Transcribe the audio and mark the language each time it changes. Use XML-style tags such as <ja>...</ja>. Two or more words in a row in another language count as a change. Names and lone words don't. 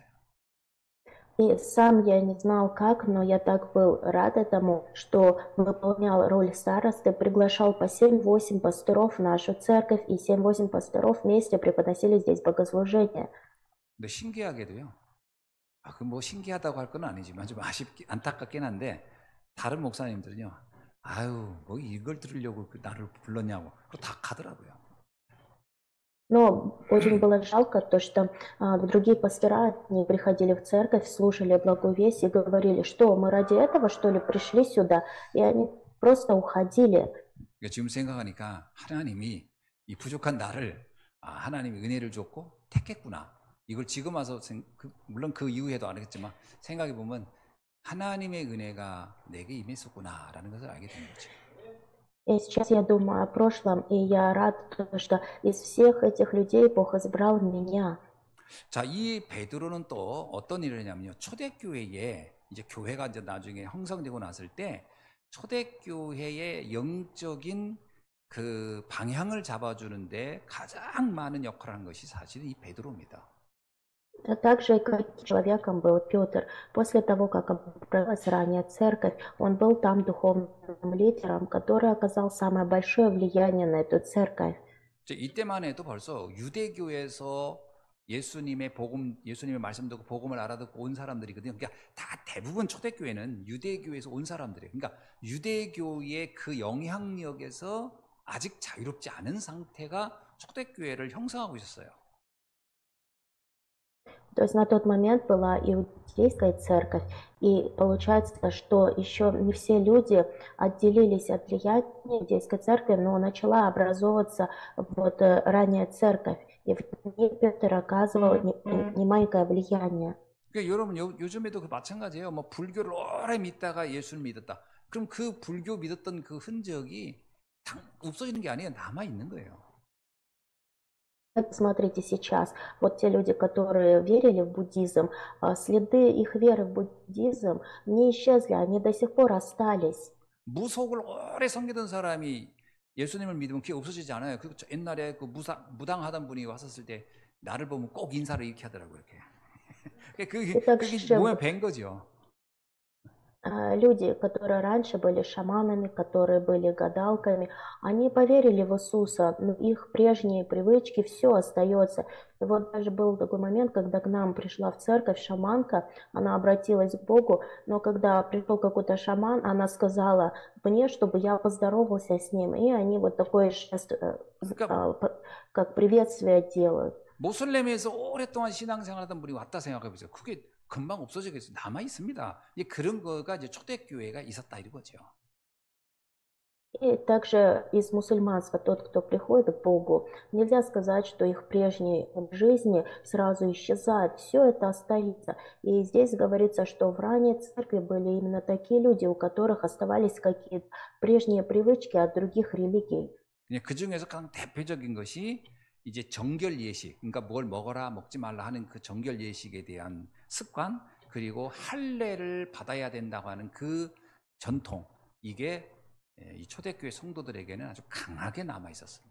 <ru>И сам я не знал как, но я так был рад этому, что выполнял роль старосты, приглашал по 7-8 пасторов в нашу церковь, и 7-8 пасторов вместе преподносили здесь богослужение.</ru> <ko>근데 신기하게도요. 그 뭐 신기하다고 할 건 아니지만 좀 안타깝긴 한데 다른 목사님들은요. 아유, 뭐 이걸 들으려고 나를 불렀냐고. 그거 다 가더라고요.</ko> <ru>Но очень было жалко то, что другие пастора не приходили в церковь, слушали благую весть и говорили, что мы ради этого, что ли, пришли сюда, и они просто уходили.</ru> <ko>지금 생각하니까 하나님이 이 부족한 나를 하나님이 은혜를 줬고 택했구나. 이걸 지금 와서 물론 그 이후에도 안 했겠지만 생각해 보면 하나님의 은혜가 내게 임했었구나라는 것을 알게 된 거죠.</ko> <ru>И сейчас я думаю о прошлом, и я рад, что из всех этих людей Бог избрал меня.</ru> <ko>자, 이 베드로는 또 어떤 일을 했냐면요. 초대교회에 이제 교회가 이제 나중에 형성되고 났을 때 초대교회의 영적인 그 방향을 잡아주는데 가장 많은 역할을 한 것이 사실은 이 베드로입니다.</ko> <ru>Так же, как человеком был Петр. После того, как образовалась ранее церковь, он был там духовным лидером, который оказал самое большое влияние на эту церковь.</ru> <ko>이때만 해도 벌써 유대교에서 예수님의 말씀 듣고 복음을 알아듣고 온 사람들이거든요. 그러니까 다 대부분 초대교회는 유대교에서 온 사람들이에요. 그러니까 유대교의 그 영향력에서 아직 자유롭지 않은 상태가 초대교회를 형성하고 있었어요.</ko> <ru>То есть на тот момент была иудейская церковь, и получается, что еще не все люди отделились от влияния иудейской церкви, но начала образовываться вот ранняя церковь, и в ней Петр оказывал немаленькое влияние.</ru> <ko>그러니까 여러분 요즘에도 마찬가지예요. 뭐 불교를 오래 믿다가 예수를 믿었다. 그럼 그 불교 믿었던 그 흔적이 없어지는 게 아니에요. 남아 있는 거예요.</ko> <ru>Посмотрите сейчас, вот те люди, которые верили в буддизм, следы их веры в буддизм не исчезли, они до сих пор остались.</ru> <ko>무속을 오래 섬기던 사람이 예수님을 믿으면 그게 없어지지 않아요. 그 옛날에 그 무당하던 분이 왔었을 때 나를 보면 꼭 인사를 이렇게 하더라고요. 이렇게.</ko> <ru>И</ru> <ko>그게</ko> <ru>также</ru> <ko>몸에</ko> <ru>вот</ru> <ko>밴 거죠.</ko> <ru>люди, которые раньше были шаманами, которые были гадалками, они поверили в Иисуса, но их прежние привычки, все остается. И вот даже был такой момент, когда к нам пришла в церковь шаманка, она обратилась к Богу, но когда пришел какой-то шаман, она сказала мне, чтобы я поздоровался с ним, и они вот такой жест,</ru> <ko>그러니까</ko> <ru>как приветствие делают.</ru> <ko>모슬렘에서 오랫동안 신앙생활하던 분이 왔다 생각해 보세요. 그게 금방 없어지겠어요. 남아 있습니다. 그런 거가 이제 초대교회가 있었다 이거죠.</ko> <ru>И также из мусульманства тот, кто приходит к Богу, нельзя сказать, что их прежние жизни сразу исчезают. Все это остается. И здесь говорится, что в ранней церкви были именно такие люди, у которых оставались какие-то прежние привычки от других религий.</ru> <ko>그 중에서 가장 대표적인 것이 이제 정결 예식, 그러니까 뭘 먹어라 먹지 말라 하는 그 정결 예식에 대한 습관, 그리고 할례를 받아야 된다고 하는 그 전통, 이게 이 초대교회 성도들에게는 아주 강하게 남아 있었습니다.</ko>